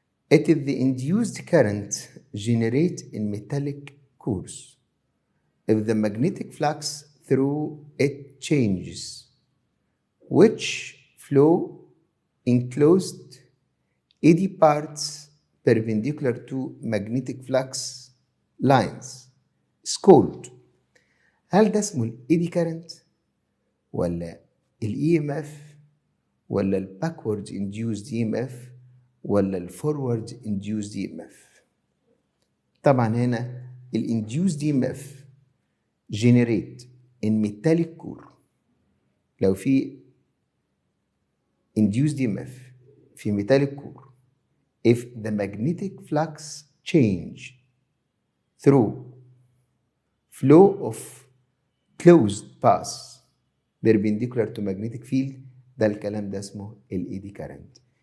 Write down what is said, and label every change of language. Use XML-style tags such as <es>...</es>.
<en>It is the induced current generate in metallic cores if the magnetic flux through it changes. Which flow enclosed eddy parts perpendicular to magnetic flux lines is called.</en> <ar>هل ده اسمه الايدي كارنت ولا الاي ام اف ولا الباكورد induced EMF ولا الفورورد induced EMF؟ طبعا هنا</ar> <en>induced EMF generate in metallic core.</en> <ar>لو في induced EMF في metallic core</ar> <en>if the magnetic flux change through flow of closed path perpendicular to magnetic field،</en> <ar>ده الكلام ده اسمه الايدي كارنت.</ar>